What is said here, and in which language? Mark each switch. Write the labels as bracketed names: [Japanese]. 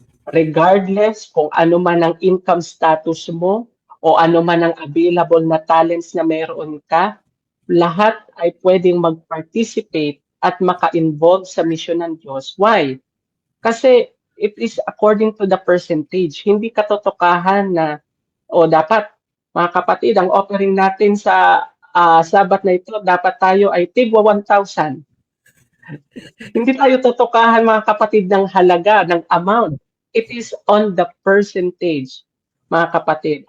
[Filipino] Regardless kung ano man ang income status mo o ano man ang available na talents na meron ka, lahat ay pwedeng mag-participate at maka-involve sa mission ng Diyos. [English] Why? [Filipino] Kasi [English] it is according to the percentage. [Filipino] Hindi katotokahan na, dapat, mga kapatid, ang offering natin sa Sabat na ito, dapat tayo ay tigwa 1,000. Hindi tayo totokahan, mga kapatid, ng halaga, ng amount. [English] It is on the percentage, [Filipino] mga kapatid.